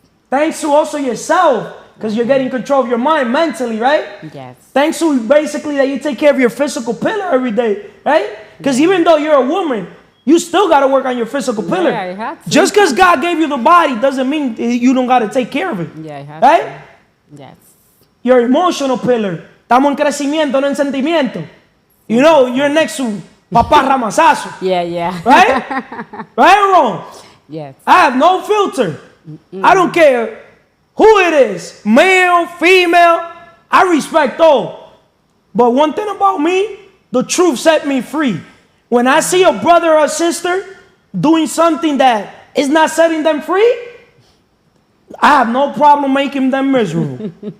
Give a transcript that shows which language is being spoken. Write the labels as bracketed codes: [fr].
[en] Thanks to also yourself, because you're getting control of your mind mentally, right? Yes. Thanks to basically that you take care of your physical pillar every day, right? Because even though you're a woman, you still got to work on your physical pillar. Yeah, I have to. Just because God gave you the body doesn't mean you don't got to take care of it. Yeah, I have right? to. Yes. Your emotional pillar. [es] Estamos en crecimiento, no en sentimiento. [en] You know, you're next to Papá Ramazazo. Yeah. Right? Right or wrong? Yes. I have no filter. I don't care who it is, male, female, I respect all. But one thing about me, the truth set me free. When I see a brother or a sister doing something that is not setting them free, I have no problem making them miserable.